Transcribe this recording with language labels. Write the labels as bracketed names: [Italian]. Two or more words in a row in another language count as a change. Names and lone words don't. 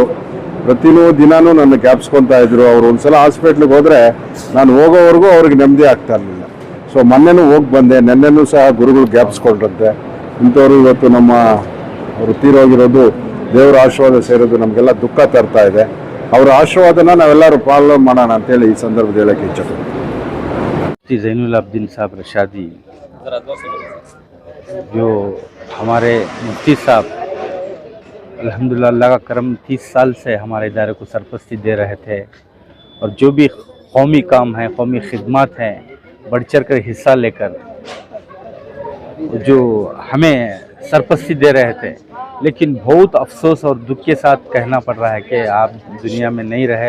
[Kannada] ಪ್ರತಿಯೊಂದು ದಿನಾನೂ ನನ್ನ ಜ್ಞಾಪಿಸ್ಕೊತಾ ಇದ್ರು. ಅವರು ಒಂದ್ಸಲ ಹಾಸ್ಪಿಟ್ಲಿಗೆ ಹೋದರೆ ನಾನು ಹೋಗೋವರೆಗೂ ಅವ್ರಿಗೆ ನೆಮ್ಮದಿ ಆಗ್ತಾ ಇರಲಿಲ್ಲ. ಸೊ ಮೊನ್ನೆನೂ ಹೋಗಿ ಬಂದೆ, ನೆನ್ನೆನೂ ಸಹ ಗುರುಗಳು ಜ್ಞಾಪಿಸ್ಕೊಂಡ್ರಂತೆ. ಇಂಥವ್ರು ಇವತ್ತು ನಮ್ಮ ಅವರು ತೀರೋಗಿರೋದು ದೇವರ ಆಶೀರ್ವಾದ ಸೇರೋದು ನಮಗೆಲ್ಲ ದುಃಖ ತರ್ತಾ ಇದೆ. ಅವರ ಆಶೀರ್ವಾದನ ನಾವೆಲ್ಲರೂ ಪಾಲನೆ ಮಾಡೋಣ ಅಂತೇಳಿ ಈ ಸಂದರ್ಭದಲ್ಲಿ ಹೇಳಕ್ಕೆ ಇಚ್ಛೆಪಡ್ತೀನಿ. [Urdu] زین العابدین صاحب رشادی جو ہمارے مفتی صاحب الحمدللہ اللہ کا کرم 30 سال سے ہمارے ادارے کو سرپرستی دے رہے تھے اور جو بھی قومی کام ہے، قومی خدمت ہیں، بڑھ چڑھ کر حصہ لے کر جو ہمیں سرپرستی دے رہے تھے، لیکن بہت افسوس اور دکھ کے ساتھ کہنا پڑ رہا ہے کہ آپ دنیا میں نہیں رہے.